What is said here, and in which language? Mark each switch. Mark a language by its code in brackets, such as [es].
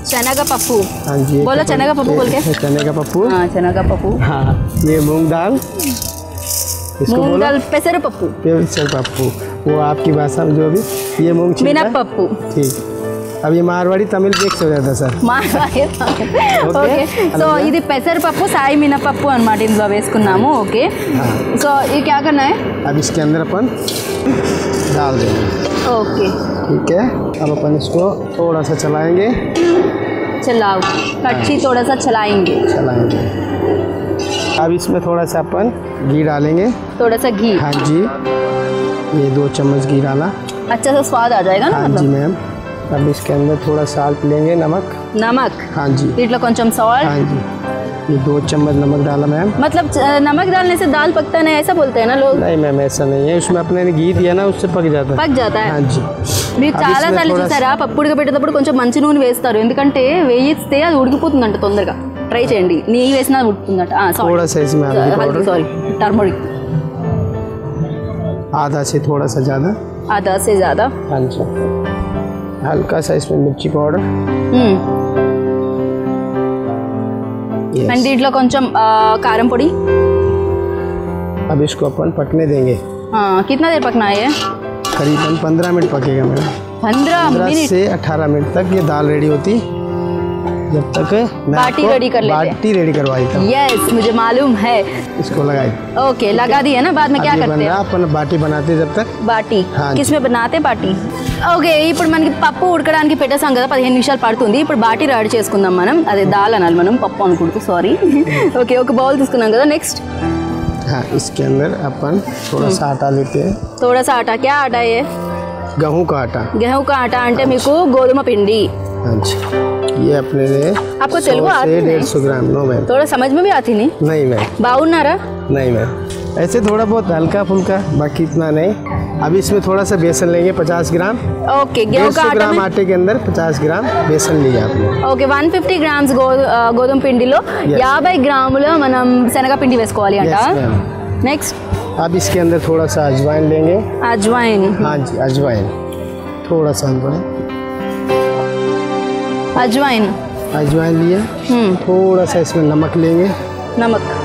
[hi] चना का पप्पू। हाँ जी, बोलो चना का पप्पू बोल के। चने का पप्पू। हाँ, चना का पप्पू। हाँ, ये मूंग दाल, इसको मूंग दाल पेसर पप्पू। पेसर पप्पू वो आपकी भाषा में जो भी ये मूंग बिना पप्पू। ठीक, अब ये मारवाड़ी तमिल मिक्स हो जाता सर। [te] మారవాడి ఓకే, సో ఇది పెసరపప్పు సాయి మినపప్పు అన్నమాట ఇందులో వేసుకున్నాము. [hi] ఓకే, సో ये क्या करना है? अब इसके अंदर अपन डाल देंगे। ओके, ठीक है, अब अपन इसको थोड़ा सा चलाएंगे। चलाओ, कच्ची थोड़ा सा चलाएंगे। अब इसमें थोड़ा सा अपन घी डालेंगे। थोड़ा सा घी? हाँ जी, ये 2 चम्मच घी डाला। अच्छा सा स्वाद आ जाएगा ना? हाँ जी मैम। अब इसके अंदर थोड़ा साल्ट लेंगे, नमक। हाँ जी, इतना కొంచెం साल्ट। हाँ जी, ये 2 चम्मच नमक डाला मैम। मतलब नमक डालने से दाल पकता नहीं ऐसा बोलते हैं ना लोग? नहीं मैम, ऐसा नहीं है, उसमें अपने ने घी दिया ना, उससे पक जाता है। हाँ जी, [te] మీరు చాలా సార్లు చూసారా పప్పుడుగా పెట్టేటప్పుడు కొంచెం మంచి నూనె వేస్తారు, ఎందుకంటే వేయిస్తే అది ఉడికిపోతుందంట తొందరగా. ట్రై చేయండి, నెయ్యి వేసినా ఉడుకుతుందట. Sorry, turmeric. [hi] आधा से थोड़ा सा ज़्यादा। आधा से ज़्यादा। हाँ जी। हल्का सा इसमें मिर्ची पाउडर। [te] అండ్ దీంట్లో కొంచెం కారం పొడి। [hi] अब इसको अपन पकने देंगे। कितना देर पकना है? करीबन 15 मिनट पकेगा मैडम। 15 से 18 मिनट तक ये दाल रेडी होती, जब तक बाटी रेडी कर लेते हैं। बाटी रेडी करवाई था। यस, मुझे मालूम है। इसको लगाई। ओके, लगा दी है ना। बाद में क्या करते हैं? अपन बाटी बनाते जब तक। [te] బాటి [hi] हाँ। किसमें बनाते బాటి? [te] ఓకే, ఇప్పుడు మనకి పప్పు ఉడకడానికి పెట్టేసాం కదా, 15 నిమిషాలు పడుతుంది। ఇప్పుడు బాటి రెడీ చేసుకుందాం మనం। అదే దాల్ అనాలి మనం, పప్పు అనుకుంటూ, సారీ। ఓకే, ఒక బౌల్ తీసుకున్నాం కదా। నెక్స్ట్ [hi] हाँ, इसके अंदर अपन थोड़ा सा आटा लेते हैं। थोड़ा सा आटा। क्या आटा है? गेहूं का आटा। गेहूं का आटा [te] అంటే మీకు గోధుమ పిండి। [hi] हाँ जी, ये अपने लिए आपको तेलुगु आती है? 150 ग्राम। No ma'am. थोड़ा समझ में भी आती नहीं मैम। [te] బాగున్నారా? [hi] नहीं मैम, ऐसे थोड़ा बहुत हल्का फुल्का, बाकी इतना नहीं। अब इसमें थोड़ा सा बेसन लेंगे 50 ग्राम। ओके, गेहूं का 150 आटा ग्राम में आटे के अंदर 50 ग्राम बेसन लिया आपने। [te] ఓకే, 150 గ్రామ్స్ గోధుమ పిండిలో 50 గ్రాముల మనం శనగపిండి వేసుకోవాలి అంట। [en] Yes, ma'am। Next [hi] अब इसके अंदर थोड़ा सा अजवाइन लेंगे। अजवाइन। हाँ जी, अजवाइन, थोड़ा सा अजवाइन अजवाइन लिया। थोड़ा सा इसमें नमक लेंगे। नमक।